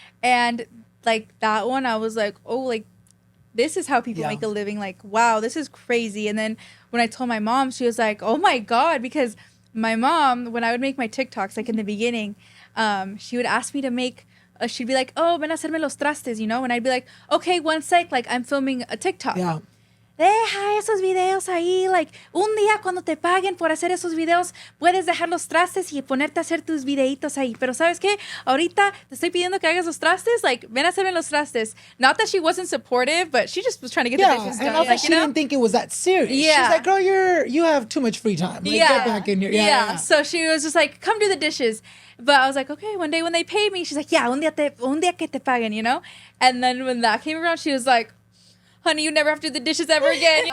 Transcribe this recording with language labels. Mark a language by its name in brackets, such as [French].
[English] And like that one, I was like, oh, like this is how people make a living. Like, wow, this is crazy. And then when I told my mom, she was like, oh my God, because my mom, when I would make my TikToks, like in the beginning, she would ask me to make, she'd be like, oh, [Spanish] ven a hacerme los trastes, [English] you know? And I'd be like, okay, one sec, like I'm filming a TikTok. Yeah. [Spanish] Deja esos videos ahí, like, un día cuando te paguen por hacer esos videos, puedes dejar los trastes y ponerte a hacer tus videitos ahí. Pero ¿sabes qué? Ahorita te estoy pidiendo que hagas los trastes, like, ven a hacerme los trastes. [English] Not that she wasn't supportive, but she just was trying to get the dishes done. And also like, she didn't think it was that serious. Yeah. She's like, girl, you have too much free time. Like, get back in here. Yeah. So she was just like, come do the dishes. But I was like, okay, one day when they pay me, she's like, yeah, [Spanish] un día que te paguen, [English] you know? And then when that came around, she was like, honey, you never have to do the dishes ever again.